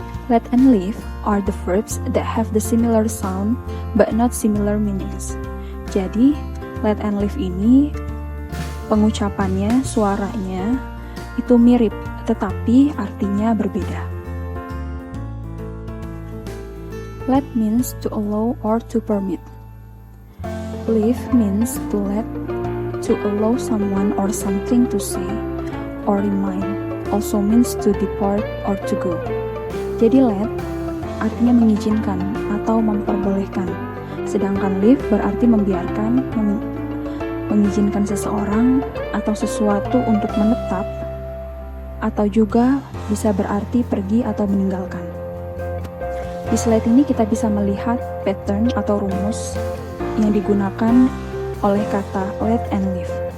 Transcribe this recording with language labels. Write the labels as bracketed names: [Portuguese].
[English] Let and leave are the verbs that have the similar sound but not similar meanings. [Indonesian] Jadi, let and leave ini pengucapannya, suaranya itu mirip, tetapi artinya berbeda. [English] Let means to allow or to permit. Leave means to let, to allow someone or something to say or remain. Also means to depart or to go. [Indonesian] Jadi let artinya mengizinkan atau memperbolehkan. Sedangkan leave berarti membiarkan, mengizinkan seseorang atau sesuatu untuk menetap, atau juga bisa berarti pergi atau meninggalkan. Di slide ini kita bisa melihat pattern atau rumus yang digunakan oleh kata let and leave.